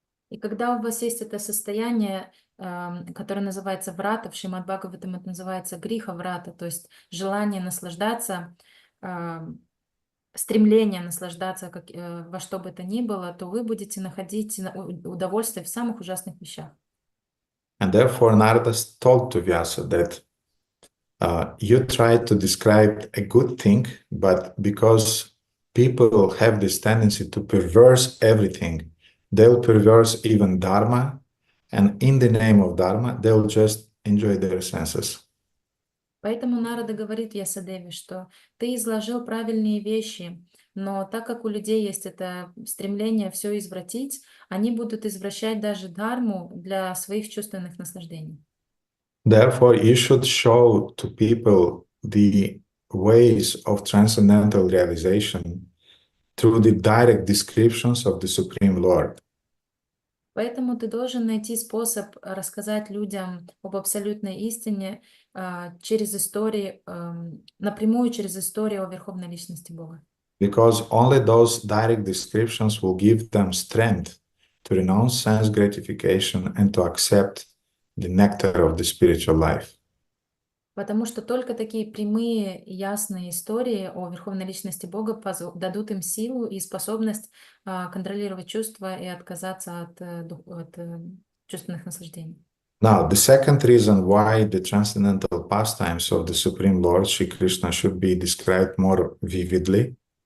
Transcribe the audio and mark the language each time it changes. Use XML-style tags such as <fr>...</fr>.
<ru>И когда у вас есть это состояние, которое называется врата, в Шримад-Бхагаватам это называется гриха врата, то есть желание наслаждаться, стремление наслаждаться во что бы то ни было, то вы будете находить удовольствие в самых ужасных вещах.</ru> <en>And therefore Narada told to Vyasa that you try to describe a good thing, but because people have this tendency to perverse everything, they'll perverse even Dharma, and in the name of Dharma, they'll just enjoy their senses.</en> <ru>Поэтому Нарада говорит Вьясадеве, что ты изложил правильные вещи, но так как у людей есть это стремление все извратить, они будут извращать даже дхарму для своих чувственных наслаждений.</ru> <en>Therefore, you should show to people the ways of transcendental realization through the direct descriptions of the Supreme Lord.</en> <ru>Поэтому ты должен найти способ рассказать людям об абсолютной истине через истории, напрямую через историю о Верховной Личности Бога.</ru> <en>Because only those direct descriptions will give them strength to renounce sense gratification and to accept the nectar of the spiritual life.</en> <ru>Потому что только такие прямые и ясные истории о Верховной Личности Бога дадут им силу и способность контролировать чувства и отказаться от чувственных наслаждений.</ru> <en>Now, the second reason why the transcendental pastimes of the Supreme Lord Sri Krishna should be described more vividly</en>